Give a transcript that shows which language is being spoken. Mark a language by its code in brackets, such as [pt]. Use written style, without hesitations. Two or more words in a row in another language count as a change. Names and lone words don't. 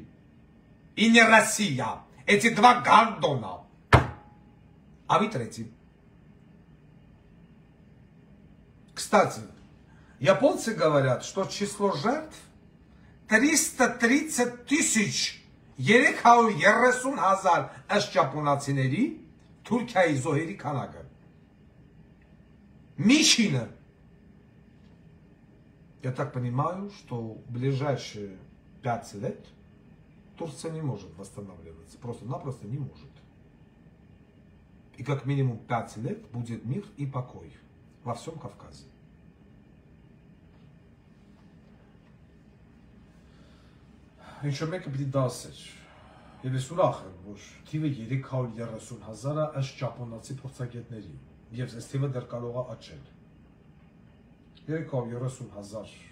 [ru] И не Россия. Эти два гандона. А вы третий. Кстати, японцы говорят, что число жертв 330 тысяч. [hy] 330,000 ըստ ճապոնացիների Թուրքիայի զոհերի քանակը։ Мишина. [ru] Я так понимаю, что в ближайшие 5 лет Турция не может восстанавливаться. Просто-напросто не может. И как минимум 5 лет будет мир и покой во всем Кавказе. [hy] Ինչ մեկը պիտի դասեր։ Եվ ես ուրախ եմ, որ թիվը 330,000-ը ըստ ճապոնացի փորձագետների, եւ այս թիվը դեռ կարող է աճել։ 330,000